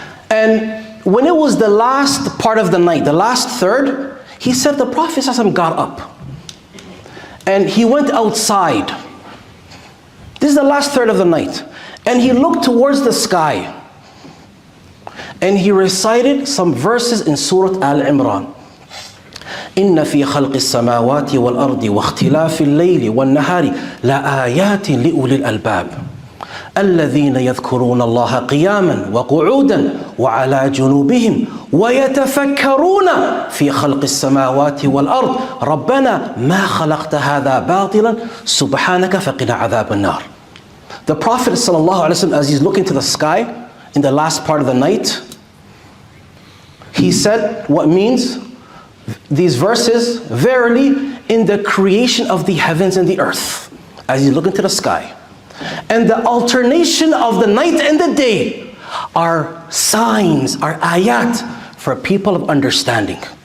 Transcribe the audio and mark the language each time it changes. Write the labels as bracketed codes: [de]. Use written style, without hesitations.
[en] And when it was the last part of the night, the last third, he said the Prophet ﷺ got up and he went outside. This is the last third of the night. And he looked towards the sky and he recited some verses in Surah Al-Imran. [ar] إِنَّ فِي خَلْقِ السَّمَاوَاتِ وَالْأَرْضِ وَاخْتِلَافِ اللَّيْلِ وَالنَّهَارِ لَآيَاتٍ لِأُولِي الْأَلْبَابِ الذين يذكرون الله قياما وقعودا وعلى جنوبهم ويتفكرون في خلق السماوات والأرض ربنا ما خلقت هذا باطلا سبحانك فقنا عذاب النار. [en] The Prophet ﷺ, as he's looking to the sky in the last part of the night, he said what means these verses, verily in the creation of the heavens and the earth, as he's looking to the sky, and the alternation of the night and the day are signs, are ayat for people of understanding.